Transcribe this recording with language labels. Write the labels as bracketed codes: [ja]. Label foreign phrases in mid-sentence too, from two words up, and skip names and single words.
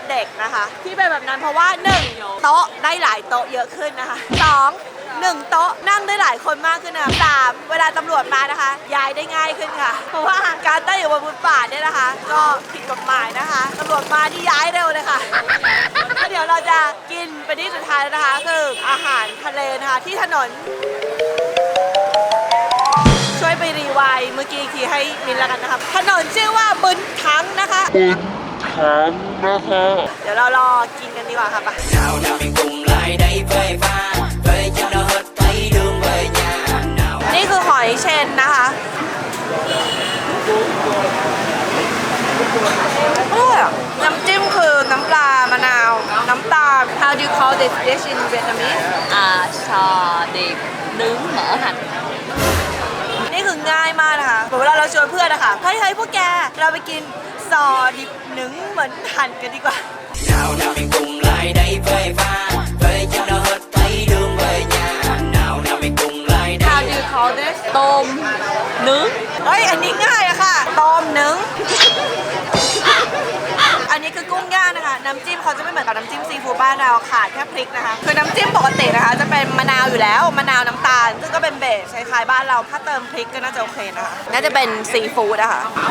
[th] เด็กนะคะที่เป็นแบบนั้นเพราะว่า1โต๊ะได้หลายโต๊ะเยอะขึ้นนะคะ2 1 โต๊ะนั่งได้หลายคนมากขึ้นนะคะ3เวลาตำรวจมานะคะย้ายได้ง่ายขึ้นค่ะเพราะว่าการตั้งอยู่บนฟุตบาทเนี่ยนะคะ ก็ผิดกฎหมายนะคะตำรวจมาที่ย้ายเร็วเลยค่ะ เดี๋ยวเราจะกินไปที่สุดท้ายแล้วนะคะคืออาหารทะเลนะคะที่ถนน ช่วยไปรีไวด์เมื่อกี้ทีให้มินแล้วกันนะคะถนนชื่อว่าบึนทังนะคะเดี๋ยวเรารอกินกันดีกว่าค่ะไป [vi] nào nào mình cùng lại đây phê pha phê cho nó hết thấy đường về nhà nào [th] นี่คือหอยเชนนะคะน้ำจิ้มคือน้ำปลามะนาว น้ำตาล [en] How do you call this dish in Vietnamese [vi] sò điệp nướng mỡ hành [th] นี่คือง่ายมากนะคะเหมือนเวลาเราชวนเพื่อนนะคะเฮ้ยพวกแกเราไปกินซอดิบหนึ่งเหมือนหั่นกันดีกว่า [vi] nào nào mình cùng lại đây phê pha phê cho nó hết thấy đường về nhà nào nào mình cùng lại [en] How [vi] đây [en] do you call this ต้มnướng [th] เฮ้ยอันนี้ง่ายอะค่ะต้มหนึ่งอันนี้คือกุ้งย่างนะคะน้ำจิ้มเขาจะไม่เหมือนกับน้ำจิ้มซีฟู้ดบ้านเราขาดแค่พริกนะคะคือน้ำจิ้มปกตินะคะจะเป็นมะนาวอยู่แล้วมะนาวน้ำตาลซึ่งก็เป็นเบสคล้ายๆบ้านเราถ้าเติมพริกก็น่าจะโอเคนะคะน่าจะเป็นซีฟู้ดอะค่ะ